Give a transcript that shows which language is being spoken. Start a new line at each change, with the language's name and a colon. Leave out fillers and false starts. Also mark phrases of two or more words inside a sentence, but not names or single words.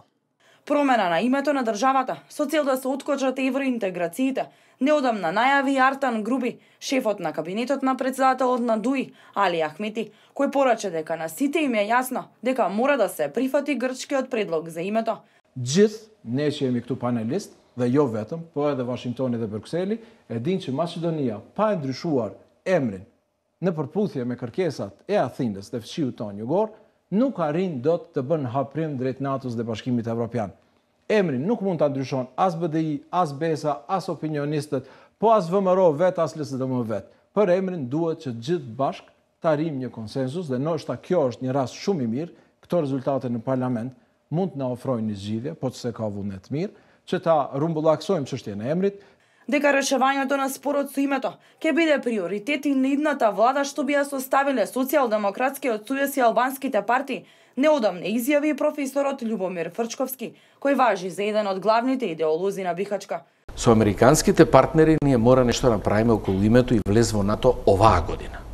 Macedonian: Промена на името на државата со цел да се откочат евроинтеграциите, неодамна најави Артан Груби, шефот на кабинетот на председателот на ДУИ, Али Ахмети, кој порача дека на сите им е јасно дека мора да се прифати грчкиот предлог за името.
Albanian: Gjithë ne që jemi këtu panelist dhe jo vetëm, po edhe Washingtoni dhe Brukseli, e dinë që Maqedonia, pa e ndryshuar emrin në përputhje me kërkesat e Athinës dhe fshiut tonë jugor, nuk arrin dot të bën haprim drejt NATO-s dhe Bashkimit Evropian. Emrin nuk mund ta ndryshon as BDI, as BESA, as opinionistët, po as VMRO vet, as LSDM vet. Për emrin duhet që gjithë bashk të arrijmë një konsensus dhe ndoshta kjo është një rast shumë i mirë, këto rezultate në parlament mund të na ofrojnë një zgjidhje, po që se ka vullnet të mirë, që ta rumbullaksojmë çështjen e emrit.
Macedonian: Дека решавањето на спорот со името ќе биде приоритет и на идната влада што би ја составиле Социјалдемократскиот сојуз и албанските партии, неодамна изјави професорот Љубомир Фрчковски, кој важи за еден од главните идеолози на Бихачка. Со американските партнери ние мора нешто да направиме околу името и влез во НАТО оваа година.